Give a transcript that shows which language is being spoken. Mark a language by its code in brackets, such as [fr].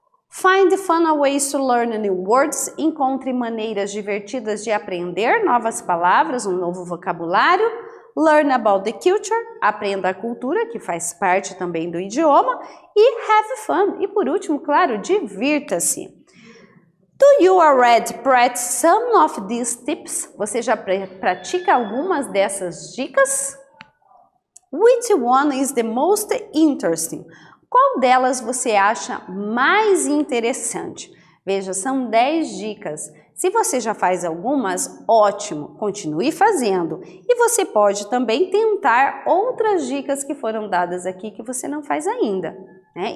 [en] Find fun ways to learn new words, [pt] encontre maneiras divertidas de aprender novas palavras, um novo vocabulário. [en] Learn about the culture, [pt] aprenda a cultura, que faz parte também do idioma. E [en] have fun, [pt] e por último, claro, divirta-se. [en] Do you already practice some of these tips? [pt] Você já pratica algumas dessas dicas? [en] Which one is the most interesting? [pt] Qual delas você acha mais interessante? Veja, são 10 dicas. Se você já faz algumas, ótimo, continue fazendo. E você pode também tentar outras dicas que foram dadas aqui que você não faz ainda, né?